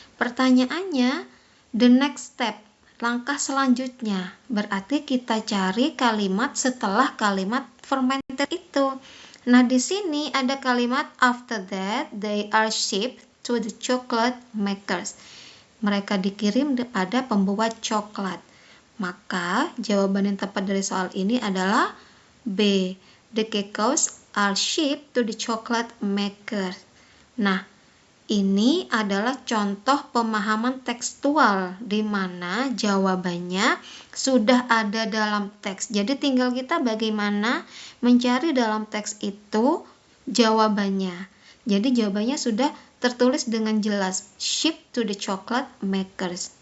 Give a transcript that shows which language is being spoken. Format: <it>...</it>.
<id>Pertanyaannya,</id> <en>the next step,</en> <id>langkah selanjutnya. Berarti kita cari kalimat setelah kalimat fermented itu. Nah, di sini ada kalimat</id> <en>after that they are shipped to the chocolate makers.</en> <id>Mereka dikirim pada pembuat coklat. Maka jawaban yang tepat dari soal ini adalah B.</id> <en>The cacos are shipped to the chocolate makers. Nah,</en> <id>Ini adalah contoh pemahaman tekstual di mana jawabannya sudah ada dalam teks. Jadi tinggal kita bagaimana mencari dalam teks itu jawabannya. Jadi jawabannya sudah tertulis dengan jelas,</id> <en>ship to the chocolate makers.</en>